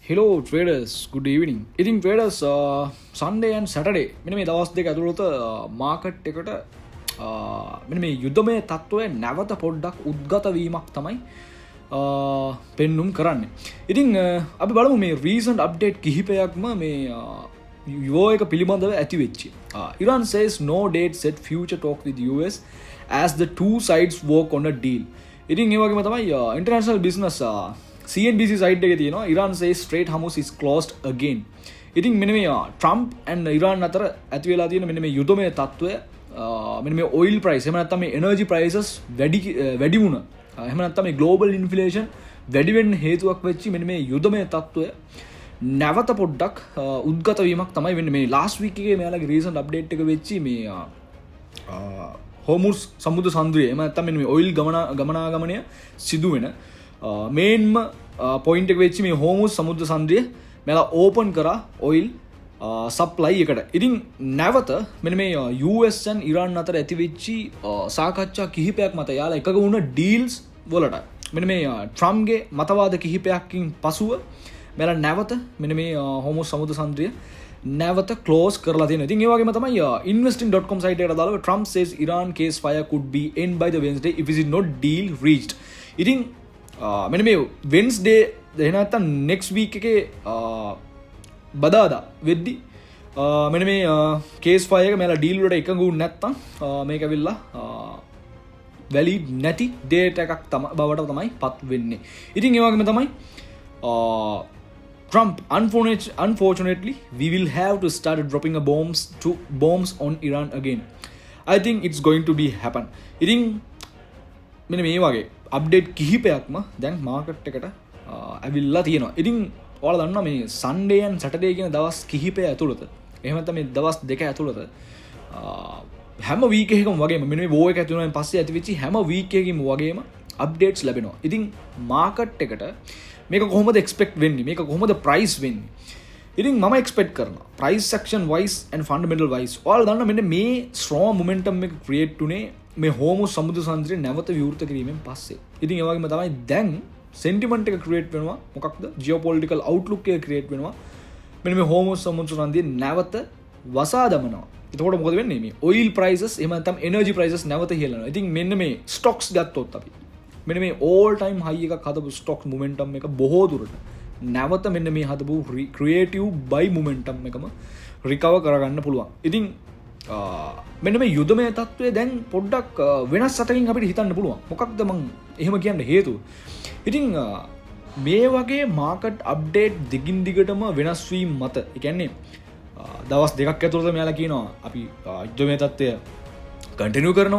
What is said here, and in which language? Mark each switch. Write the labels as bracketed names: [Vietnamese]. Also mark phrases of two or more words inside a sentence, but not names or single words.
[English] Hello traders, good evening. [Sinhala] ඉතින් [English] traders Sunday and Saturday [Sinhala] මෙන්න මේ දවස් දෙක ඇතුළත මාකට් එකට මෙන්න මේ යුද්ධමය තත්ත්වය නැවත පොඩ්ඩක් උද්ගත වීමක් තමයි පෙන්눔 කරන්නේ. ඉතින් අපි බලමු මේ [English] recent update [Sinhala] කිහිපයක්ම මේ war එක පිළිබඳව ඇති වෙච්චි. [English] Iran says no date set future talk with US as the two sides work on a deal. [Sinhala] ඉතින් ඒ වගේම තමයි [English] international business CNBC side [Sinhala] එකේ තියෙනවා [English] Iran says Strait Hormuz is closed again. [Sinhala] ඉතින් මෙන්න මේ [English] Trump and Iran [Sinhala] අතර ඇති වෙලා තියෙන මෙන්න මේ යුද්ධමය තත්ත්වය මෙන්න මේ [English] oil price [Sinhala] එහෙම නැත්නම් මේ [English] energy prices [Sinhala] වැඩි වුණා. එහෙම නැත්නම් මේ [English] global inflation [Sinhala] වැඩි වෙන්න හේතුවක් වෙච්චි මෙන්න මේ යුද්ධමය තත්ත්වය නැවත පොඩ්ඩක් උද්ගත වීමක් තමයි වෙන්නේ. මේ [English] last week [Sinhala] එකේ මෙයාලගේ [English] recent update [Sinhala] එක වෙච්චි මේ Hormuz සමුද්‍ර සන්ධිය එහෙම නැත්නම් මෙන්න මේ oil ගමනාගමනය සිදු වෙන මේන්ම පොයින්ට් එක වෙච්චි මේ Hormuz සමුද්‍ර සන්ධිය මෙලා ඕපන් කරා [English] oil supply [Sinhala] එකට. ඉතින් නැවත මෙන්න මේ [English] US and Iran [Sinhala] අතර ඇති වෙච්චි සාකච්ඡා කිහිපයක් මත යාලා එකග වුණ ඩීල්ස් වලට මෙන්න මේ ට්‍රම්ප්ගේ මතවාද කිහිපයකින් පසුව මෙලා නැවත මෙන්න මේ Hormuz සමුද්‍ර සන්ධිය නැවත ක්ලෝස් කරලා තියෙනවා. ඉතින් ඒ වගේම තමයි [English] investing.com site [Sinhala] එකට දාලා [English] Trump says Iran case fire could be end by the Wednesday if it is not deal reached. [Sinhala] ඉතින් මෙන්න මේ Wednesday එහෙම නැත්නම් [English] next week [Sinhala] එකේ බදාදා වෙද්දි මෙන්න මේ [English] case fire [Sinhala] එක මෙලා deal වලට එකඟ වුනේ නැත්නම් මේක ඇවිල්ලා valid නැති date එකක් බවට තමයි පත් වෙන්නේ. ඉතින් ඒ වගේම තමයි [English] Trump, unfortunately, we will have to start dropping bombs on Iran again. I think it's going to be happen. [Sinhala] ඉතින් මෙන්න මේ වගේ අප්ඩේට් කිහිපයක්ම දැන් මාකට් එකට ඇවිල්ලා තියෙනවා. ඉතින් ඔයාලා දන්නවා මේ [English] Sunday and Saturday [Sinhala] කියන දවස් කිහිපය ඇතුළත එහෙම නැත්නම් මේ දවස් දෙක ඇතුළත හැම වීක් එකකම වගේම මෙන්න මේ war එක ඇති වුණාන් පස්සේ ඇති වෙච්ච හැම වීක් එකකින්ම වගේම අප්ඩේට්ස් ලැබෙනවා. ඉතින් මාකට් එකට මේක කොහොමද එක්ස්පෙක්ට් වෙන්නේ? මේක කොහොමද ප්‍රයිස් වෙන්නේ? ඉතින් මම එක්ස්පෙක්ට් කරනවා [English] price section wise and fundamental wise [Sinhala] ඔයාලා දන්නා මෙන්න මේ [English] strong momentum [Sinhala] එක ක්‍රියේට් උනේ මේ Hormuz සමුද්‍ර සන්ධිය නැවත විවෘත කිරීමෙන් පස්සේ. ඉතින් ඒ වගේම තමයි දැන් sentiment එක ක්‍රියේට් වෙනවා. මොකක්ද? [English] geopolitical outlook [Sinhala] එක ක්‍රියේට් වෙනවා. මෙන්න මේ Hormuz සමුද්‍ර සන්ධිය නැවත වසා දමනවා. එතකොට මොකද වෙන්නේ? මේ [English] oil prices [Sinhala] එහෙම නැත්නම් [English] energy prices [Sinhala] නැවත ඉහළ යනවා. ඉතින් මෙන්න මේ stocks ගත්තොත් අපි මෙන්න මේ [English] all time high [Sinhala] එකක් හදපු [English] stock momentum [Sinhala] එක බොහෝ දුරට නැවත මෙන්න මේ හදපු [English] creative buy momentum [Sinhala] එකම recover කරගන්න පුළුවන්. ඉතින් මෙන්න මේ යුද්ධමය තත්ත්වය දැන් පොඩ්ඩක් වෙනස් අතකින් අපිට හිතන්න පුළුවන්. මොකක්ද මං එහෙම කියන්න හේතුව? ඉතින් මේ වගේ [English] market update [Sinhala] දිගින් දිගටම වෙනස් වීම මත ඒ කියන්නේ දවස් දෙකක් ඇතුළත මෙයාලා කියනවා අපි යුද්ධමය තත්ත්වය කන්ටිනියු කරනවා.